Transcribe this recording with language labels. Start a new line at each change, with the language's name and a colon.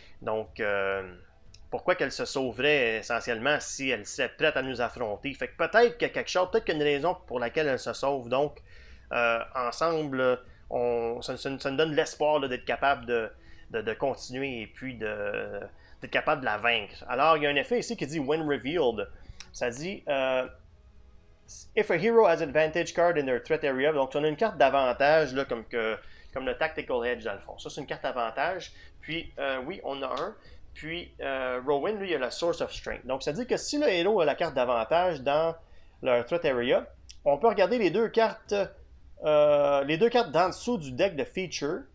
French: Donc, pourquoi qu'elle se sauverait essentiellement si elle serait prête à nous affronter? Fait que peut-être qu'il y a quelque chose, peut-être qu'il y a une raison pour laquelle elle se sauve. Donc, ensemble, ça nous donne l'espoir d'être capable de continuer et puis d'être capable de la vaincre. Alors, il y a un effet ici qui dit
English: When revealed.
French: Ça dit
English: If a hero has advantage card in their threat area.
French: Donc, on a une carte d'avantage, là, comme le Tactical Edge dans le fond. Ça, c'est une carte d'avantage. Puis, oui, on a un. Puis, Rowan, lui, il a la Source of Strength. Donc, ça dit que si le héros a la carte d'avantage dans leur threat area, on peut regarder les deux cartes d'en dessous du deck de feature.